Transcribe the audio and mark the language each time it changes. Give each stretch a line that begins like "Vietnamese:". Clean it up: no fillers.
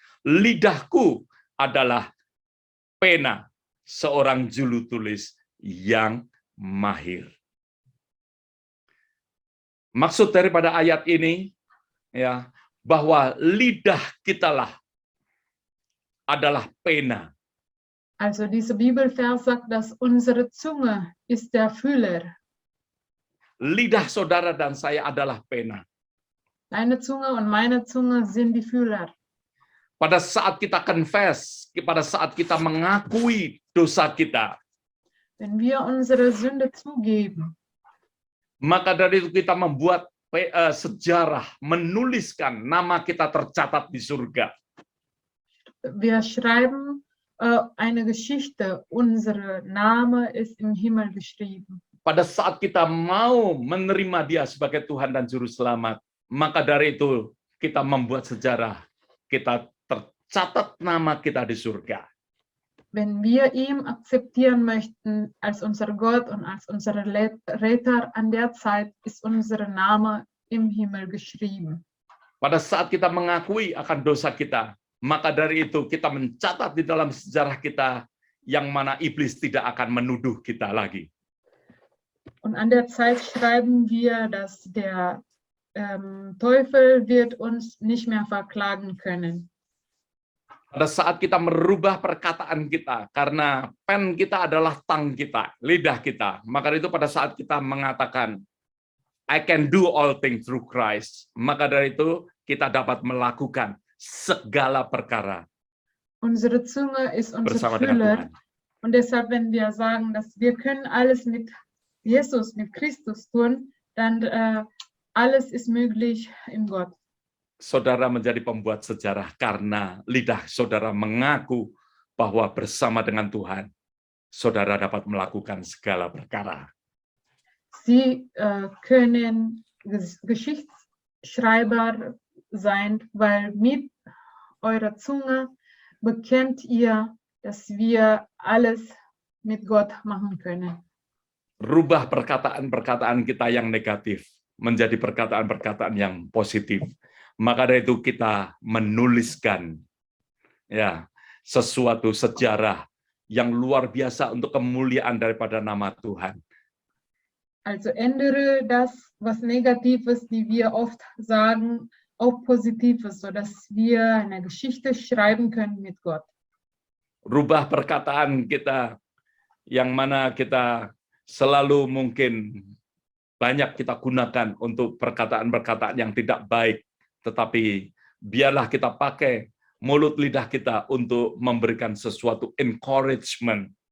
Indonesian: Lidahku adalah pena seorang juru tulis yang mahir. Maksud daripada ayat ini, ya, bahwa lidah kitalah adalah pena.
German: Also diese Bibelvers sagt, dass unsere Zunge ist der Füller.
Indonesian: Lidah saudara dan saya adalah pena.
German: Deine Zunge und meine Zunge sind die Füller.
Indonesian: Pada saat kita confess, pada saat kita mengakui dosa kita,
German: Wenn wir unsere Sünde zugeben,
Indonesian: maka dari itu kita membuat sejarah, menuliskan nama kita tercatat di surga.
German: wir schreiben eine Geschichte, unser Name ist im Himmel geschrieben.
Indonesian: Pada saat kita mau menerima Dia sebagai Tuhan dan Juru Selamat, maka dari itu kita membuat sejarah, kita tercatat nama kita di surga.
German: Wenn wir ihn akzeptieren möchten als unser Gott und als unser Retter, an der Zeit ist unser Name im Himmel geschrieben.
Indonesian: Pada saat kita mengakui akan dosa kita, maka dari itu kita mencatat di dalam sejarah kita yang mana iblis tidak akan menuduh kita lagi.
German: Und an der Zeit schreiben wir, dass der Teufel wird uns nicht mehr verklagen können.
Indonesian: Pada saat kita merubah perkataan kita, karena pen kita adalah tang kita, lidah kita, maka itu pada saat kita mengatakan,
English: I can do all things through Christ,
Indonesian: maka dari itu kita dapat melakukan segala perkara
German: Unsere Zunge ist unser
Indonesian: bersama dengan
German: Füller.
Indonesian: Tuhan.
German: Und deshalb, wenn wir sagen, dass wir können alles mit Jesus, mit Christus tun, dann alles ist möglich in Gott.
Indonesian: Saudara menjadi pembuat sejarah karena lidah saudara mengaku bahwa bersama dengan Tuhan, saudara dapat melakukan segala perkara.
German: Sie können Geschichtsschreiber sein, weil mit eurer Zunge bekennt ihr, dass wir alles mit Gott machen können.
Indonesian: Rubah perkataan-perkataan kita yang negatif menjadi perkataan-perkataan yang positif. Maka dari itu kita menuliskan ya sesuatu sejarah yang luar biasa untuk kemuliaan daripada nama Tuhan.
German: Also ändere das, was Negatives, die wir oft sagen, auf Positives, sodass wir eine Geschichte schreiben können mit Gott.
Indonesian: Rubah perkataan kita yang mana kita selalu mungkin banyak kita gunakan untuk perkataan-perkataan yang tidak baik, tetapi biarlah kita pakai mulut lidah kita untuk memberikan sesuatu encouragement